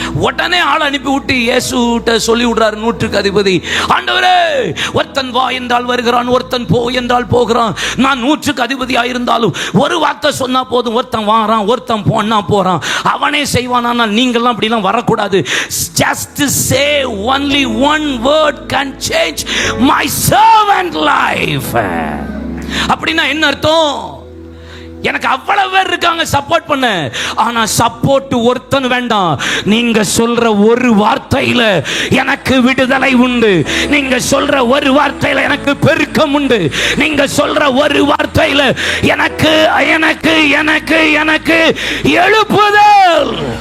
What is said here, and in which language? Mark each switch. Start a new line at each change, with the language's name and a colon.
Tamil: உடனே ஆள் அனுப்பி விட்டு இயேசுகிட்ட சொல்லி விடுறாரு நூற்றுக்கு அதிபதி, ஆண்டவரே ஒருத்தன் வா என்றால் வருகிறான், ஒருத்தன் போ என்றால் போகிறான், நான் நூற்றுக்கு அதிபதியாக இருந்தாலும் ஒரு வார்த்தை சொன்னா போதும், ஒருத்தன் வாரான் ஒருத்தன் போனா போறான், அவனே செய்வான். ஆனால் நீங்கள்லாம் அப்படிலாம் வரக்கூடாது.
English: Just say only one word can change my servant life.
Tamil: அப்படின்னா என்ன அர்த்தம்? எனக்கு அவ்வளவு பேர் இருக்காங்க சப்போர்ட் பண்ண, ஆனா சப்போர்ட் ஒருத்தன் வேண்டாம். நீங்க சொல்ற ஒரு வார்த்தையில எனக்கு விடுதலை உண்டு, நீங்க சொல்ற ஒரு வார்த்தையில எனக்கு பெருக்கம் உண்டு, நீங்க சொல்ற ஒரு வார்த்தையில எனக்கு எனக்கு எனக்கு எனக்கு எழுப்புதல்.